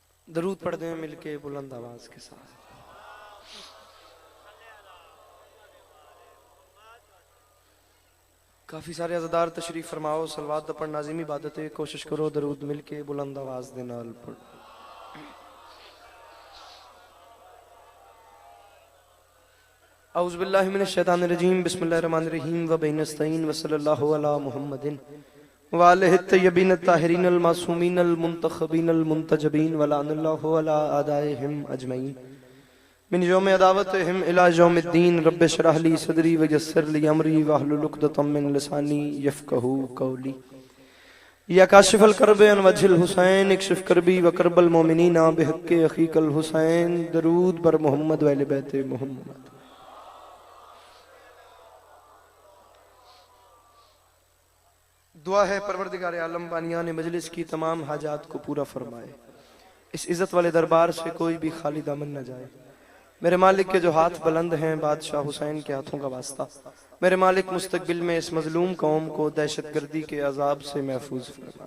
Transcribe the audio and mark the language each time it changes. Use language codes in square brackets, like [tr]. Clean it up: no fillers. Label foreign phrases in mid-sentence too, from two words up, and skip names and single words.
[ur] درود پڑھتے ہیں مل کے بلند آواز کے ساتھ۔ کافی سارے عزادار تشریف فرماؤ، صلوات پڑھ ناظم عبادت ہے، کوشش کرو درود مل کے بلند آواز دے نال پڑھ. [ar] أعوذ بالله من الشيطان الرجيم، بسم الله الرحمن الرحيم، وبه نستعين، وصلى الله على محمد وآله الطيبين الطاهرين المعصومين المنتخبين المنتجبين ولعنة الله على أعدائهم أجمعين من يوم عداوتهم إلى يوم الدين. رب اشرح لي صدري ويسر لي أمري واحلل عقدة من لساني يفقهوا قولي. يا كاشف الكرب عن وجه الحسين اكشف كربي وكرب المؤمنين بحق أخيك الحسين. [ur] درود بر محمد و اہل بیت محمد. دعا ہے پروردگار عالم بانیان مجلس کی تمام حاجات کو پورا فرمائے، اس عزت والے دربار سے کوئی بھی خالی دامن نہ جائے. میرے مالک کے جو ہاتھ بلند ہیں، بادشاہ حسین کے ہاتھوں کا واسطہ، میرے مالک مستقبل میں اس مظلوم قوم کو دہشت گردی کے عذاب سے محفوظ فرمائے.